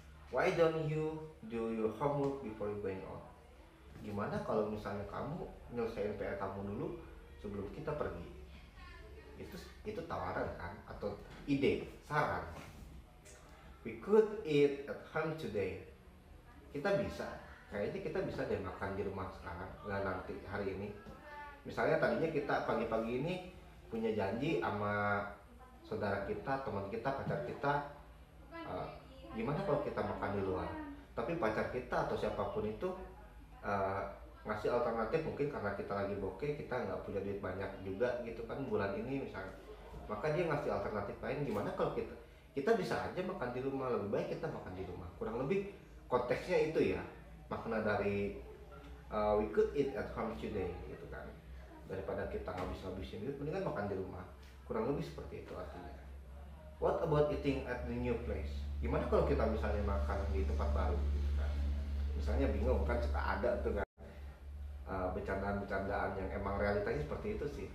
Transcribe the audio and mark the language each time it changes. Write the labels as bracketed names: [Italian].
[English] Why don't you do your homework before you going out? [Indonesian] Gimana kalau misalnya kamu nyelesain PR kamu dulu sebelum kita pergi? Itu tawaran kan, atau ide, saran. [English] We could eat at home today. [Indonesian] Kayaknya kita bisa deh makan di rumah sekarang, nggak nanti hari ini. Misalnya tadinya kita pagi-pagi ini punya janji sama saudara kita, teman kita, pacar kita, gimana kalau kita makan di luar? Tapi pacar kita atau siapapun itu ngasih alternatif, mungkin karena kita lagi bokeh, kita nggak punya duit banyak juga gitu kan bulan ini misalnya. Maka dia ngasih alternatif lain, gimana kalau kita bisa aja makan di rumah, lebih baik kita makan di rumah. Kurang lebih konteksnya itu ya, makna dari [English] we could eat at home today [Indonesian] gitu kan. Daripada kita ngabis-ngabisin duit, mendingan makan di rumah. Kurang lebih seperti itu artinya. [English] What about eating at the new place? [Indonesian] Gimana kalau kita misalnya makan di tempat baru gitu kan. Misalnya bingung kan, suka ada tuh kan bercandaan-bercandaan yang emang realitanya seperti itu sih.